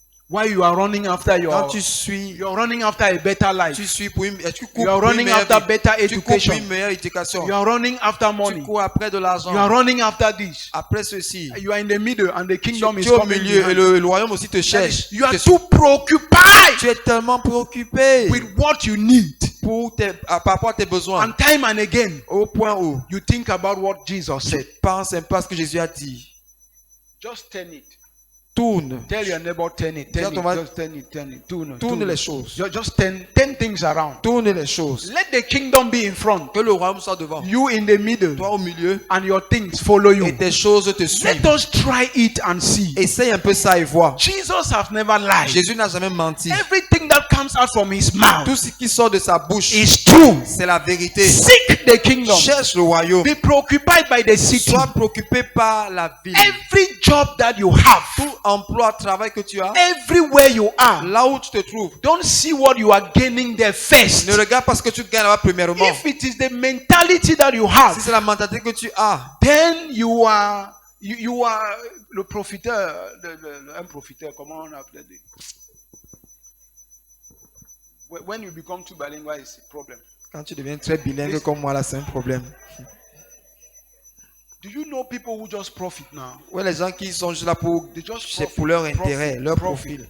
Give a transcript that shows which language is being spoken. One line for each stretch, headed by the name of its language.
English: Why you are running after
French: Quand tu suis,
English: you're running after a better life.
French: tu suis pour une, tu cours
English: You are
French: pour une
English: running
French: meilleure
English: after
French: vie.
English: better
French: Tu cours pour
English: education.
French: une meilleure éducation.
English: You are running after
French: Tu
English: money.
French: cours après de
English: You are
French: l'argent.
English: running after this.
French: Après ceci,
English: You are in the middle and the
French: tu
English: kingdom is
French: es au
English: coming
French: milieu et
English: behind.
French: le royaume aussi te
English: That
French: cherche.
English: is, you are
French: Te-
English: too preoccupied
French: Tu es tellement préoccupé
English: with what you need.
French: par rapport à tes besoins.
English: And time and again,
French: Au point où
English: you think about what Jesus
French: tu
English: said.
French: penses un peu à ce que Jésus a dit.
English: Just turn it.
French: Tourne.
English: Tell your neighbor, turn it. Turn
French: Dis à ton
English: it.
French: voisin,
English: Just turn it. Turn it. Turn,
French: Tourne
English: turn.
French: les choses.
English: Just turn things around.
French: Tourne les choses.
English: Let the kingdom be in front.
French: Que le royaume soit devant.
English: You in the middle.
French: Toi au milieu
English: And your things follow you.
French: et tes choses te
English: Let
French: suivent.
English: us try it and see.
French: Essaye un peu ça et vois.
English: Jesus has never lied.
French: Jésus n'a jamais menti.
English: Everything that comes out from his mouth
French: Tout ce qui sort de sa bouche,
English: is true.
French: c'est la vérité.
English: Seek the kingdom.
French: Cherche le royaume.
English: Be preoccupied by the city.
French: Sois préoccupé par la ville.
English: Every job that you have,
French: Tout emploi, travail que tu as,
English: everywhere you are,
French: là où tu te trouves,
English: don't see what you are gaining there first.
French: ne regarde pas ce que tu gagnes là-bas premièrement.
English: If it is the mentality that you
French: Si
English: have,
French: c'est la mentalité que tu as,
English: then you are
French: le profiteur, un profiteur, comment on appelle
English: it? When you become too bilingual, it's a problem.
French: quand tu deviens très bilingue comme moi là, c'est un problème.
English: Do you know people who just profit now?
French: Ouais, les gens qui sont juste là pour,
English: They just
French: c'est pour leur intérêt, leur profil,